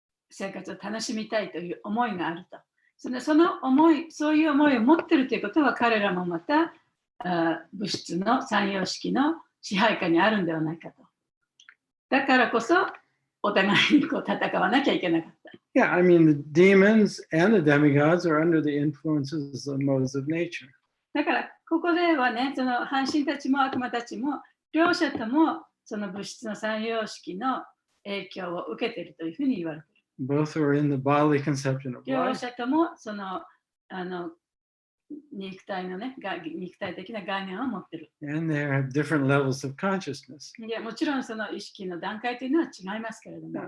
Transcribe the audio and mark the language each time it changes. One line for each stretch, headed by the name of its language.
Japanese: 生活を楽しみたいという思いがあるとその思いそういう思いを持ってるということは彼らもまた物質の三様式の支配下にあるんではないかとだからこそお互いにこう戦わなきゃいけなかった。
English: Yeah, I mean, the demons and the demigods are under the influences of modes of nature.
Japanese: だから、ここではね、その半身たちも悪魔たちも、両者ともその物質の三様式の影響を受けているというふうに言われている。
English: Both are in the bodily conception of
Japanese: 両
English: life.
Japanese: 者ともその肉体のね、肉体的な概念を持っている。
English: And they have different levels of consciousness.
Japanese: いやもちろんその意識の段階というのは違いますけれども。